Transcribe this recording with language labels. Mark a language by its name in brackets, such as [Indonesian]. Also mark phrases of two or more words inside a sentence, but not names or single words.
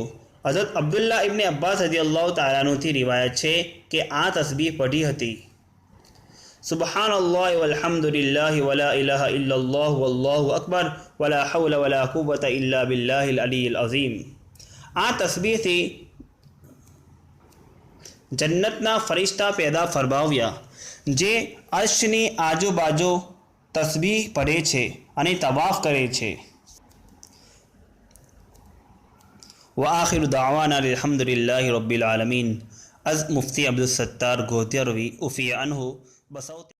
[Gujarati] હઝરત અબ્દુલ્લાહ ઇબ્ન અબ્બાસ રઝિયલ્લાહુ તાલાનુથી રિવાયત છે કે આ તસ્બીહ પઢી હતી: [Arabic] سبحان الله والحمد لله ولا إله إلا الله والله أكبر ولا حول ولا قوة إلا بالله العلي العظيم. [Gujarati] આ તસ્બીહથી જન્નતના ફરિશ્તા પેદા ફરમાવ્યા જે અર્શની આજુબાજુ તસ્બીહ પઢે છે અને તવાફ કરે છે. [Arabic] وآخر دعوانا الحمد لله رب العالمين. [Urdu] از مفتی عبدالستار گوہتیاروی عفی عنہ بصوت